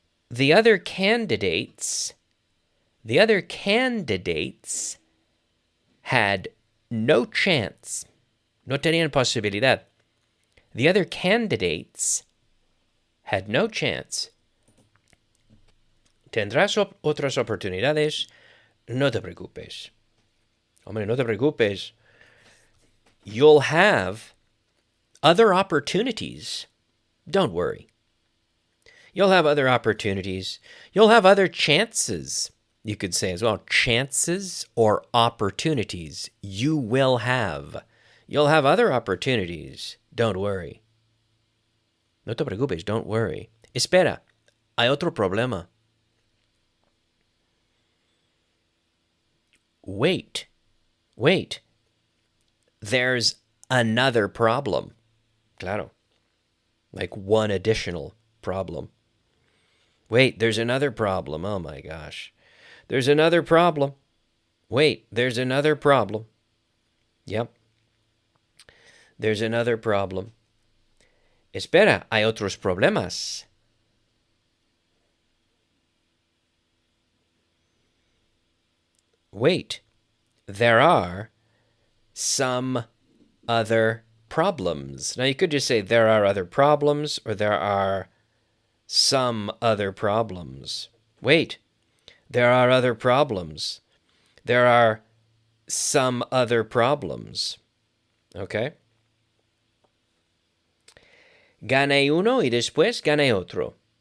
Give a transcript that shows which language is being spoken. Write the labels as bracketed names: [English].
[English] The other candidates had no chance. [Spanish] No tenían posibilidad. [English] The other candidates had no chance. [Spanish] Tendrás otras oportunidades. No te preocupes. Hombre, no te preocupes. [English] You'll have other opportunities. Don't worry. You'll have other opportunities. You'll have other chances, you could say as well. Chances or opportunities. You will have. You'll have other opportunities. Don't worry. [Spanish] No te preocupes, [English] don't worry. [Spanish] Espera, hay otro problema. [English] Wait. There's another problem. Claro. Like one additional problem. Wait, there's another problem. Oh my gosh. There's another problem. Wait, there's another problem. Yep. There's another problem. [Spanish] Espera, hay otros problemas. [English] Wait, there are some other problems. Now, you could just say there are other problems, or there are some other problems. Wait, there are other problems. There are some other problems. Okay? [Spanish] Gané uno y después gané otro.